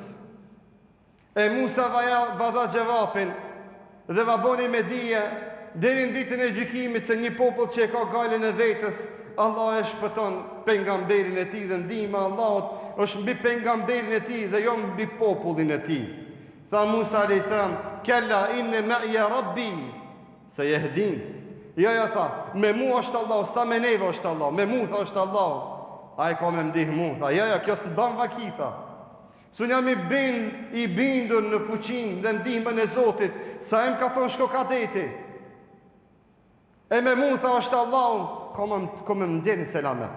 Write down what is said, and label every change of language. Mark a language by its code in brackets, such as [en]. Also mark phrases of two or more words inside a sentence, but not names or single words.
[sq] E Musa va dha gjevapin, dhe va boni me dije, deri në ditën e gjykimit, se një popull që e ka gajlën e vetës, Allah e shpëton pejgamberin e tij dhe ndihma e Allahut është mbi pejgamberin e tij dhe jo mbi popullin e tij. Tha Musa alayhis salam, [ar] "كلا إن معي ربي سيهدين." [sq] Jo, tha, me mu është Allah, s'ta me neve është Allah, me mu, tha, është Allah. A i ka me ndihmu, tha, jo, kjo s'në ban vaki, tha. Sun jam i bindur në fuqin dhe ndihmën e Zotit, sa em ka thonë shko kadeti. E me mu, tha, është Allah, ko me më ndjenë në selamet.